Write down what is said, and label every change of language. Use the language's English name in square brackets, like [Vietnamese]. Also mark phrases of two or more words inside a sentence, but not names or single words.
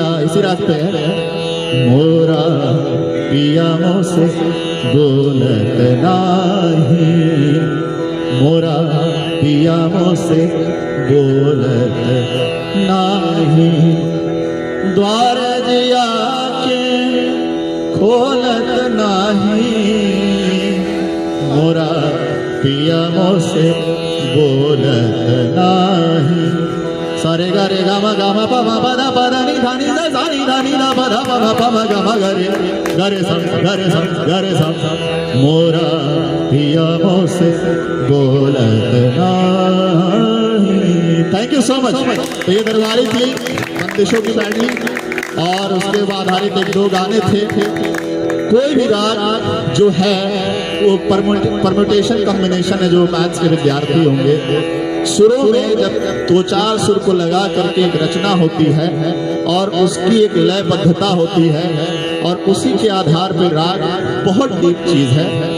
[Hindi] इसी रात पे है मोरा पिया मोसे बोलत नाही मोरा पिया मोसे बोलत नाही द्वार जिया के खोलत नाही मोरा पिया मोसे बोलत नाही। सारे गा रे गा मा पा मा पा दा पा दा नी धा नी दा सा नी धा नी दा पा धा पा मा पा मा गा मा गा रे सा गा रे सा मोरा पिया मोसे बोलत नाही। [English] thank you so much. [Hindi] तो ये दरबारी थी बंदिशों की बैटली और उसके बाद आधारित एक दो गाने थे। कोई भी राग जो है वो [English] permutation combination [Hindi] है। जो मैथ्स के विद्यार्थी होंगे सुरों में जब दो चार सुर को लगा करके एक रचना होती है और उसकी एक लयबद्धता होती है और उसी के आधार पर राग बहुत डीप चीज है।